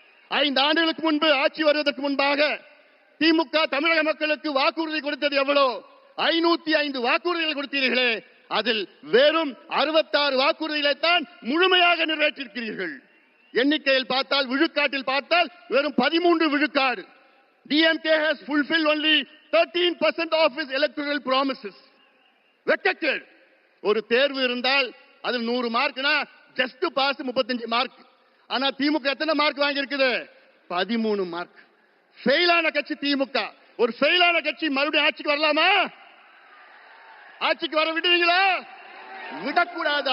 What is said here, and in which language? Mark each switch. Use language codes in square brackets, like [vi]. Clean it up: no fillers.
[ta] 5 ஆண்டுகளுக்கு முன்பு ஆட்சி வருவதற்கு முன்பாக திமுக தமிழக மக்களுக்கு வாக்குறுதி கொடுத்தது எவ்வளவு? 505 வாக்குறுதிகள் கொடுத்தீர்களே, அதில் வெறும் 66 வாக்குறுதிகளை தான் முழுமையாக நிறைவேற்றிருக்கிறீர்கள். எண்ணிக்கையில் பார்த்தால், விழுக்காட்டில் பார்த்தால் வெறும் 13 விழுக்காடு. [en] DMK has fulfilled only 13% of its electoral promises. [ta] வெட்கக்கேடு. ஒரு தேர்வு இருந்தால் அதில் 100 மார்க்னா ஜஸ்ட் பாஸ் 35 மார்க். ஆனா திமுக எத்தனை மார்க் வாங்கி இருக்குது? 13 மார்க். ஃபெயிலான கட்சி திமுக. ஒரு ஃபெயிலான கட்சி மறுபடியும் ஆட்சிக்கு வரலாமா? ஆட்சிக்கு வர விடுவீங்களா? விடக்கூடாது.